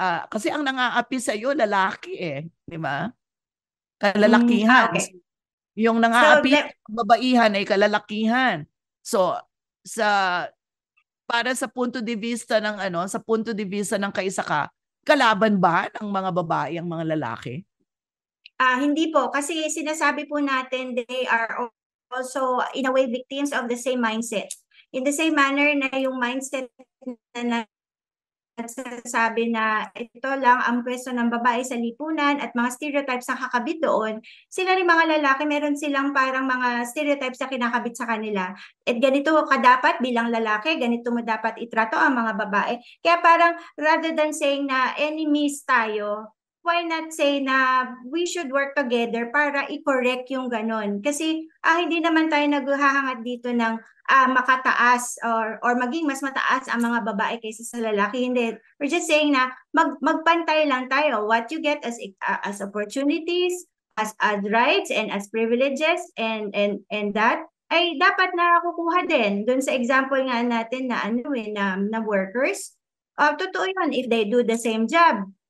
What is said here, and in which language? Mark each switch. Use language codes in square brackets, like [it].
[tl] Kasi ang nang-aapi sa iyo lalaki di ba? Kalalakihan. [en] Okay. [tl] Yung So, nang-aapi sa kababaihan ay kalalakihan. So sa para sa punto de vista ng sa punto de vista ng kaisaka, kalaban ba ng mga babae ang mga lalaki? Hindi po, kasi sinasabi po natin [en] they are also in a way victims of the same mindset. In the same manner [tl] na yung mindset na nagsasabi na ito lang ang pwesto ng babae sa lipunan at mga stereotypes na kakabit doon, sila rin mga lalaki, meron silang parang mga stereotypes na kinakabit sa kanila. At ganito ka dapat bilang lalaki, ganito mo dapat itrato ang mga babae. Kaya parang [en] rather than saying na enemies tayo, why not say na we should work together [tl] para i-correct yung ganon? Kasi hindi naman tayo naghahangad dito ng makataas or maging mas mataas ang mga babae kaysa sa lalaki. Hindi. [en] We're just saying [tl] na magpantay lang tayo. [en] What you get as opportunities, as rights and as privileges and that [tl] ay dapat nakukuha din. Doon sa example nga natin na na workers. Totoo 'yun [en] if they do the same job.